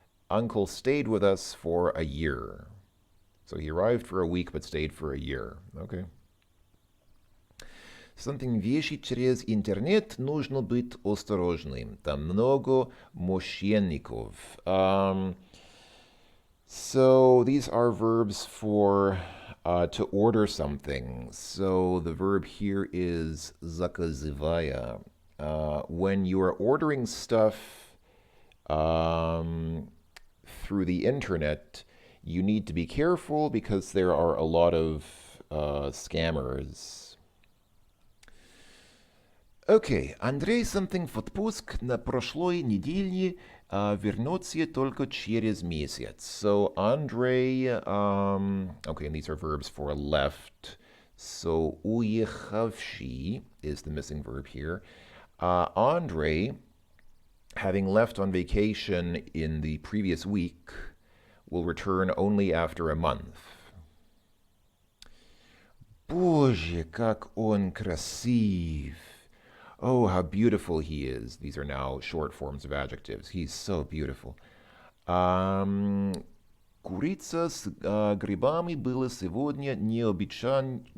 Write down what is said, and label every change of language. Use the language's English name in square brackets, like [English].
[English] Uncle stayed with us for a year. So he arrived for a week but stayed for a year. Okay. Something [Russian] вещи через интернет нужно быть осторожным. Там много мошенников. [English] So these are verbs for to order something. So the verb here is [Russian] заказывая. [English] When you are ordering stuff through the internet, you need to be careful because there are a lot of scammers. Okay, [Russian] Андрей [English] something [Russian] в отпуск на прошлой неделе вернется только через месяц. [English] So Andrei, okay, and these are verbs for left. So [Russian] уехавший [English] is the missing verb here. Andrei, having left on vacation in the previous week, will return only after a month. [Russian] Боже, как он красив! [English] Oh, how beautiful he is. These are now short forms of adjectives. He's so beautiful. [Russian] Um, Курица с грибами было сегодня необычайно.